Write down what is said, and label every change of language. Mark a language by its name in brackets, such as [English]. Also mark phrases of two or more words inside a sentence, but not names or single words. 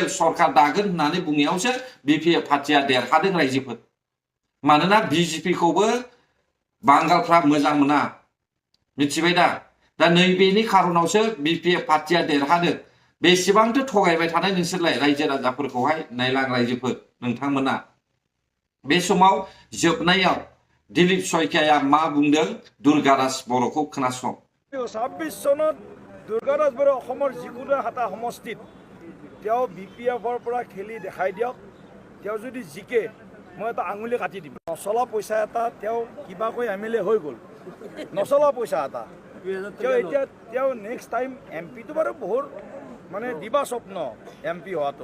[Bodo] सरकार दागोन होननानै बुंनायावसो BPF पार्टीया देरहादों रायजोफोर मानोना BJPखौबो बांगालफ्रा मोजां मोना मिथिबाय दा नैबेनि खारनावसो BPF पार्टीया देरहादों बेसेबांथो थगायबाय थानाय नोंसोरलाय रायजो राजाफोरखौहाय नायलां रायजोफोर नोंथांमोना बे समाव जोबनायाव दिलीप सयकाया मा बुंदों दुर्गादास बर'खौ खोनासं [Assamese] 26 চনত দুৰ্গাদাস বৰুৱা অসমৰ যিকোনো এটা সমষ্টিত তেওঁ BPFৰ পৰা খেলি দেখাই দিয়ক। তেওঁ যদি জিকে মই এটা আঙুলি কাটি দিম। নচলা পইচা এটা তেওঁ কিবাকৈ MLA হৈ গ'ল, নচলা পইচা এটা তেওঁ এতিয়া তেওঁ [English] next time [Assamese] MP টো বাৰু বহুত মানে দিবা স্বপ্ন MP হোৱাটো।